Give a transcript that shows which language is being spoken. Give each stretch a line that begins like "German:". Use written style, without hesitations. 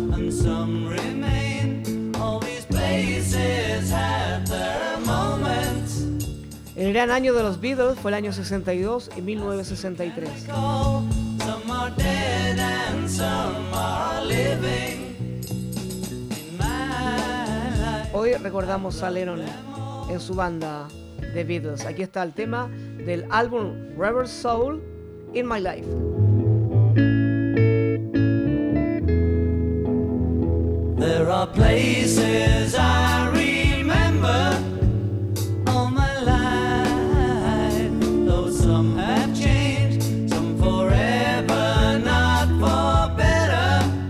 English: Some remain, all these places have their moments.
Spanish: El gran año de los Beatles fue el año 62 y 1963.
English: Some are dead and some are living.
Spanish: Hoy recordamos a Lennon en su banda The Beatles. Aquí está el tema del álbum Rubber Soul, In My Life.
English: There are places I remember all my life, though some have changed, some forever, not for better.